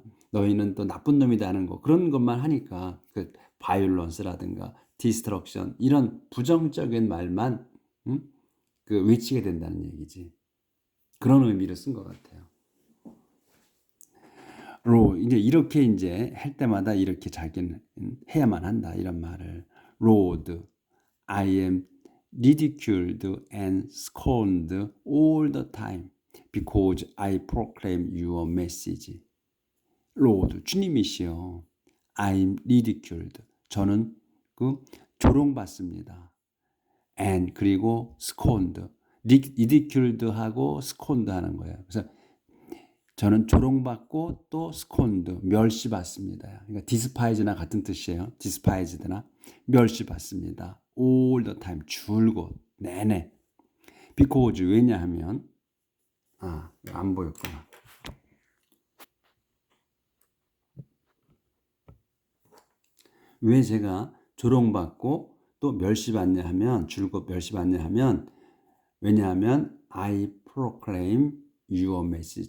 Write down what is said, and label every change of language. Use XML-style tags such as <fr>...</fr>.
<ko>너희는 또 나쁜 놈이다 하는 거. 그런 것만 하니까 바이올런스라든가 디스트럭션 이런 부정적인 말만 외치게 된다는 얘기지. 그런 의미로 쓴 것 같아요. 이제 이렇게 이제 할 때마다 이렇게 자기는 해야만 한다 이런 말을.</ko> <en>Lord, I am ridiculed and scorned all the time because I proclaim your message. Lord,</en> <ko>주님이시여.</ko> <en>I am ridiculed.</en> <ko>저는 조롱받습니다. and 그리고 scorned. ridiculed하고 scorned 하는 거예요. 그래서 저는 조롱받고 또 scorned, 멸시받습니다. 그러니까 despise나 같은 뜻이에요. despised나 멸시받습니다.</ko> <en>all the time,</en> <ko>줄곧 내내. because 왜냐하면 안 보였구나. 왜 제가 조롱받고 또 멸시받냐 하면, 줄곧 멸시받냐 하면, 왜냐하면</ko> <en>I proclaim your message.</en>